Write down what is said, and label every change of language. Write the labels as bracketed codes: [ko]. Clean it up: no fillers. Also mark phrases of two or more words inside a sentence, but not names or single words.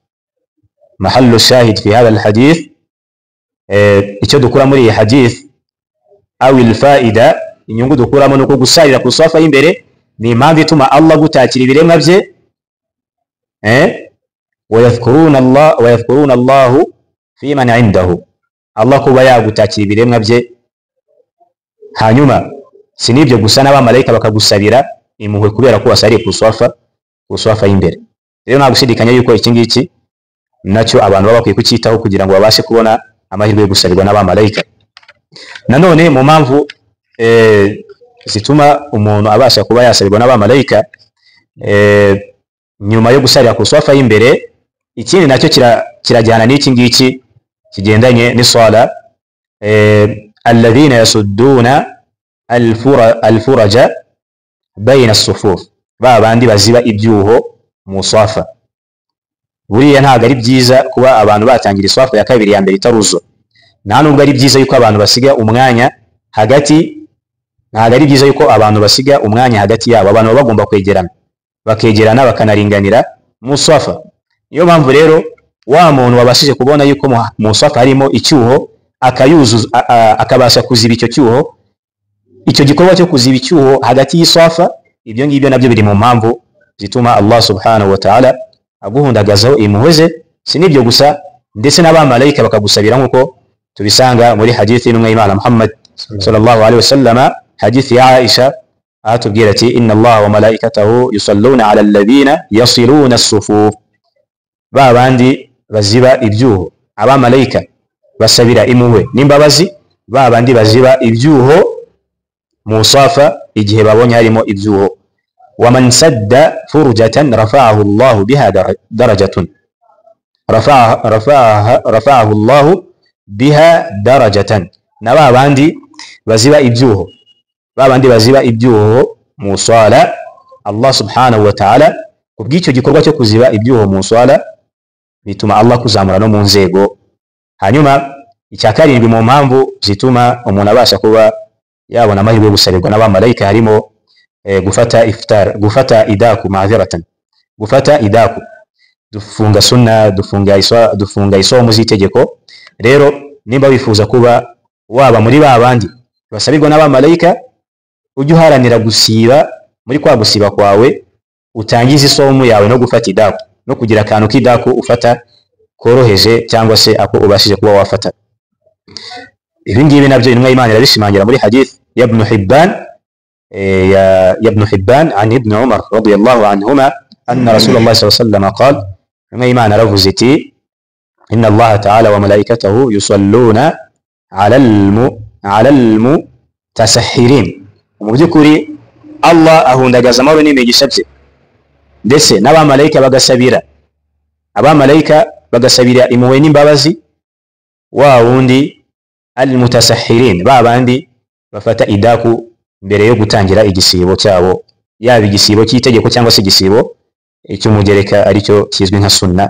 [ar] محل الشاهد في هذا الحديث, [rw] icyo dukura muri iyi hadith [ar] أو الفائدة, [rw] inyungu dukuramo nuko gusarira ku swafa y'imbere ni impamvu ituma Allah gutakira ibiremwa bye, [ar] ويذكرنا الله في من عنده, [rw] Allah kuba yagutakira ibiremwa bye. Hanyuma si nibyo gusa n'abamalayika bakagusabira impuhwe kubera ko wasariye ku swafa y'imbere. Rero nta gushidikanya yuko iki ngiki nacyo abantu baba bakwiye kucyitaho kugira ngo babashe kubona amahirwe yo gusabirwa n'abamalayika. Nanone mu mpamvu zituma umuntu abasha kuba yasabirwa n'abamalayika nyuma yo gusarira ku swafa y'imbere, ikindi nacyo kirajyana n'iki ngiki kigendanye n'iswala, [ar] الذين يسدون الفرج بين الصفوف, [rw] babandi baziba ibyuho mu swafa. Buriya ntabwo ari byiza kuba abantu batangira iswafa ya kabiri ya mbere itaruzo, nta nubwo ari byiza yuko abantu basiga umwanya hagati, ntabwo ari byiza yuko abantu basiga umwanya hagati yabo. Abantu baba bagomba bakegerana bakanaringanira mu swafa. Niyo mpamvu rero wa muntu wabashije kubona yuko mu swafa harimo icyuho akayuzuza, akabasha kuziba icyo cyuho, icyo gikorwa cyo kuziba icyuho hagati y'iswafa, ibyo ngibyo nabyo biri mu mpamvu zituma Allah [ar] سبحانه وتعالى [rw] aguhundagazaho impuhwe ze. Si nibyo gusa, ndetse n'abamalayika bakagusabira, nkuko tubisanga muri hadithi y'intumwa y'Imana Muhammad [ar] صلى الله عليه وسلم, [rw] hadithi ya Aisha atubwira ati [ar] إن الله وملائكته يصلون على الذين يصلون الصفوف, [rw] babandi baziba ibyuho, abamalayika basabira impuhwe n'imbabazi babandi baziba ibyuho mu swafa igihe babonye harimo ibyuho. [ar] ومن سد فرجة رفعه الله بها درجة رفعه الله بها درجة, [rw] na babandi baziba ibyuho, babandi baziba ibyuho mu swala, Allah [ar] سبحانه وتعالى [rw] kubw'icyo gikorwa cyo kuziba ibyuho mu swala bituma Allah kuzamura no mu nzego. Hanyuma icya karindwi mu mpamvu zituma umuntu abasha kuba yabona amahirwe yo gusabirwa n'abamalayika harimo gufata idaku ma'ziratan, gufata idaku, dufunga sunna, dufunga isomo z'itegeko. Rero nimba wifuza kuba waba muri babandi basabirwa n'abamalayika, ujye uharanira gusiba, muri kwa gusiba kwawe utangiza isomo yawe no gufata idaku, no kugira akantu k'idaku ufata koroheje cyangwa se ako ubashije kuba wafata. Ibi ngibi nabyo intumwa y'Imana irabishimangira muri hadith ya Ibn Hibban an Ibn Umar [ar] رضي الله عنهما أن رسول الله صلى الله عليه وسلم قال, [rw] intumwa y'Imana aravuze iti [ar] إن الله تعالى وملائكته يصلون على المتسحرين. [rw] Mu by'ukuri Allah ahundagaza amahoro n'imigisha bye, ndetse n'abamalayika bagasabira, abamalayika bagasabira impuhwe n'imbabazi wa wundi al-mutasahhirin, babandi bafata idaku mbere yo gutangira igisibo cyabo, yaba igisibo cy'itegeko cyangwa se igisibo cy'umugereka aricyo kizwi nka sunna.